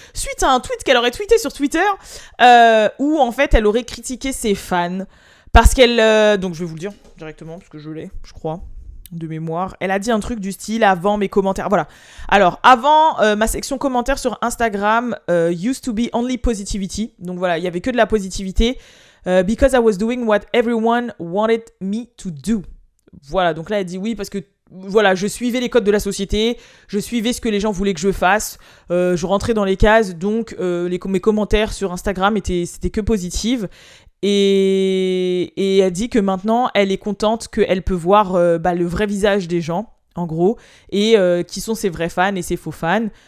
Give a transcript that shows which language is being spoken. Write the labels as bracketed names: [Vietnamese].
[French] Suite à un tweet qu'elle aurait tweeté sur Twitter, où en fait elle aurait critiqué ses fans parce qu'elle. Donc je vais vous le dire directement parce que je l'ai, je crois, de mémoire. Elle a dit un truc du style avant mes commentaires. Voilà. Alors avant ma section commentaires sur Instagram [English] used to be only positivity. [French] Donc voilà, il y avait que de la positivité. [English] Because I was doing what everyone wanted me to do. [French] Voilà, donc là elle dit oui parce que voilà, je suivais les codes de la société, je suivais ce que les gens voulaient que je fasse, je rentrais dans les cases, donc mes commentaires sur Instagram c'était que positives. Et elle dit que maintenant, elle est contente qu'elle peut voir le vrai visage des gens, en gros, et qui sont ses vrais fans et ses faux fans.